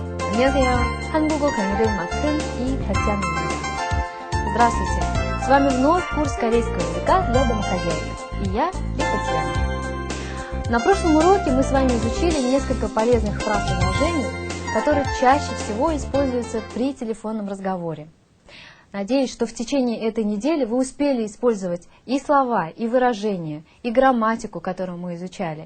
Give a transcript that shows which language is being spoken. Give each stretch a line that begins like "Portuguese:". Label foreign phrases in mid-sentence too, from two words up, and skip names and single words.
Korean: 안녕하세요. 한국어 강의를 맡은 이Tатьяna입니다.
Russian: Здравствуйте. С вами вновь курс корейского языка для домохозяек. И я, Татьяна. На прошлом уроке мы с вами изучили несколько полезных фраз и выражений, которые чаще всего используются при телефонном разговоре. Надеюсь, что в течение этой недели вы успели использовать и слова, и выражения, и грамматику, которую мы изучали.